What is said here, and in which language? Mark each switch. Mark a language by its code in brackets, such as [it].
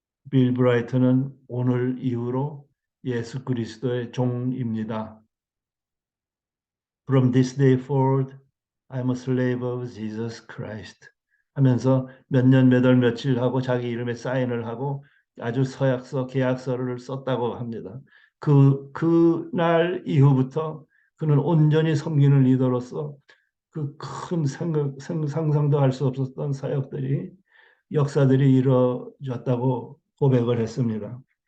[ko] 빌 브라이트는 오늘 이후로 예수 그리스도의 종입니다. [en] From this day forward, I'm a slave of Jesus Christ. [ko] 하면서 몇 년, 몇 월, 며칠 하고 자기 이름에 사인을 하고 아주 서약서, 계약서를 썼다고 합니다. 그날 이후부터 그는 온전히 섬기는 리더로서 그 큰 상상도 할 수 없었던 사역들이 역사들이 이루어졌다고 고백을 했습니다.